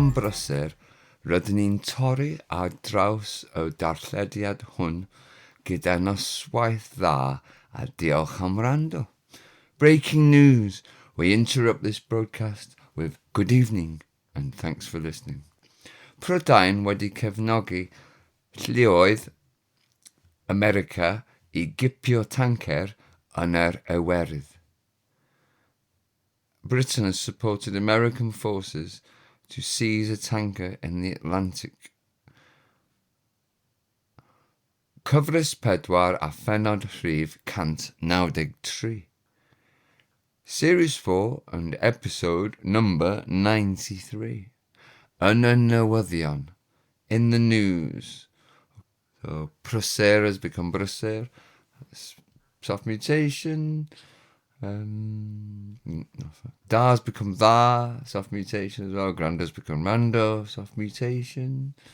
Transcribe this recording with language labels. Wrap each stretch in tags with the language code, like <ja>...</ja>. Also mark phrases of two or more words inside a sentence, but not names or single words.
<cy>brysur, rydyn ni'n torri ar draws y darllediad hwn gyda noswaith dda a diolch am wrando.</cy> <en>Breaking news. We interrupt this broadcast with good evening and thanks for listening.</en> <cy>Prydain wedi cefnogi lluoedd America I gipio tancer yn Iwerydd.</cy> <en>Britain has supported American forces to seize a tanker in the Atlantic.</en> <cy>Cyfres 4 a phenod rhif 193.</cy> <en>Series 4 and episode number 93.</en> <cy>Yn y Newyddion.</cy> <en>In the news. So, brysur has become brysur. Soft mutation. Da has become dda. Soft mutation as well. Grand has become rando. Soft mutation.</en>